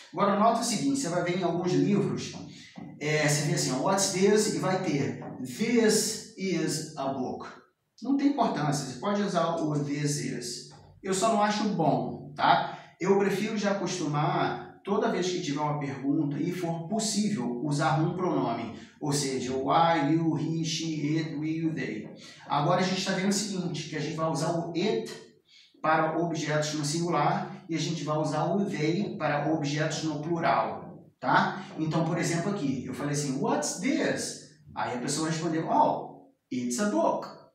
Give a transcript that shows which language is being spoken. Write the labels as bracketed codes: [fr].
[pt] Agora, nota o seguinte, você vai ver em alguns livros, você vê assim, [en] what's this? [pt] E vai ter [en] this is a book. [pt] Não tem importância, você pode usar o this is. Eu só não acho bom, tá? Eu prefiro já acostumar, toda vez que tiver uma pergunta e for possível, usar um pronome. Ou seja, o [en] I, you, he, she, it, we, you, they. [pt] Agora a gente está vendo o seguinte, que a gente vai usar o it para objetos no singular e a gente vai usar o they para objetos no plural, tá? Então, por exemplo, aqui, eu falei assim, [en] what's this? [pt] Aí a pessoa respondeu, [en] oh, it's a book.